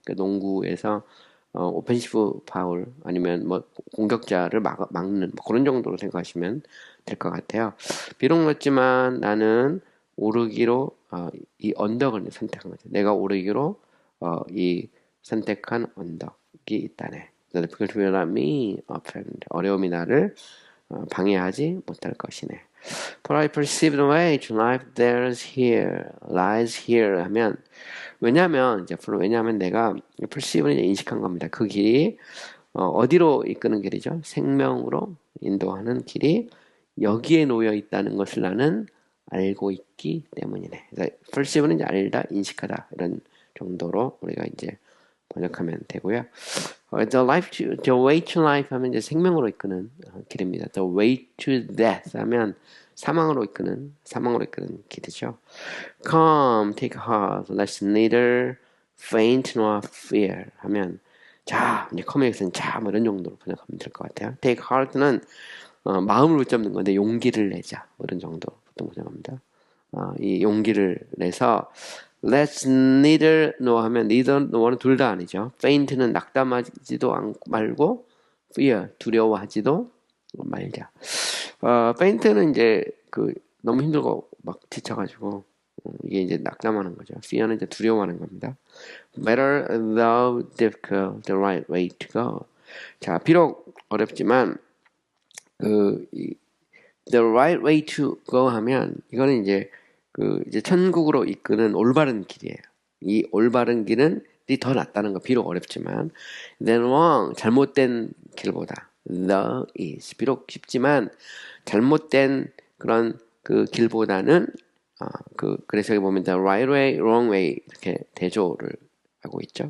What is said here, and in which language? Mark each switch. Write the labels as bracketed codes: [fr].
[ko] 그러니까 농구에서 오펜시브 파울 아니면 뭐 공격자를 막는 뭐 그런 정도로 생각하시면 될 것 같아요. 비록 늦지만 나는 오르기로 이 언덕을 선택한 거죠. 내가 오르기로 이 선택한 언덕이 있다네. [en] The difficulty will not me offend. [ko] 어려움이 나를 방해하지 못할 것이네. [en] For I perceive the way to life lies here [ko] 하면 왜냐하면 내가 perceive는 인식한 겁니다. 그 길이 어디로 이끄는 길이죠? 생명으로 인도하는 길이 여기에 놓여 있다는 것을 나는 알고 있기 때문이네. 그래서 perceive는 이제 알다, 인식하다 이런 정도로 우리가 이제 번역하면 되고요. [en] The way to life [ko] 하면 이제 생명으로 이끄는 길입니다. [en] The way to death [ko] 하면 사망으로 이끄는 길이죠. [en] Come, take heart, let's neither faint nor fear [ko] 하면 자, 이제 come에서는 자, 뭐 이런 정도로 번역하면 될 것 같아요. [en] Take heart [ko] 는 마음을 붙잡는 건데 용기를 내자, 뭐 이런 정도로 보통 번역합니다. 이 용기를 내서 [en] Let's neither nor [ko] 하면 neither nor는 둘 다 아니죠. Faint는 낙담하지도 말고 fear 두려워하지도 말자. faint는 이제 너무 힘들고 막 지쳐가지고 이게 이제 낙담하는 거죠. fear는 이제 두려워하는 겁니다. [en] Better though difficult, the right way to go. [ko] 자, 비록 어렵지만 [en] the right way to go [ko] 하면 이거는 이제 이제 천국으로 이끄는 올바른 길이에요. 이 올바른 길은 더 낫다는 거 비록 어렵지만 then wrong 잘못된 길보다 the is 비록 쉽지만 잘못된 그런 그 길보다는 그래서 여기 보면 [en] the right way, wrong way [ko] 이렇게 대조를 하고 있죠.